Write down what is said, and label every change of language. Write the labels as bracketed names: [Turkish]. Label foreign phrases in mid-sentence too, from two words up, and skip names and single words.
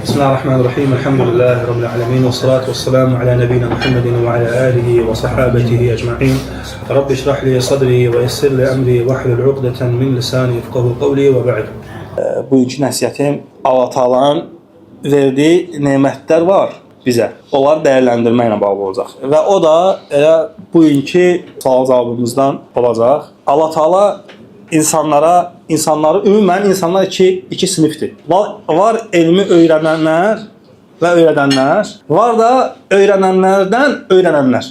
[Arabic] بسم الله الرحمن الرحيم. الحمد لله رب العالمين. والصلاة والسلام على نبينا محمد وعلى آله وصحبه أجمعين. رب اشرح لي صدري ويسر لي أمري واحلل عقدة من لساني يفقهوا قولي وبعد. [Azerbaijani] Bugünkü nəsihətim Allah Taala'nın verdiyi nemətlər var bizə. Onları dəyərləndirməklə bağlı olacaq. Və o da elə bugünkü sual cavabımızdan olacaq. Allah Taala insanları ümumən insanlar iki sinifdir. Var elmi öyrənənlər və öyrədənlər, var da öyrənənlərdən öyrənənlər.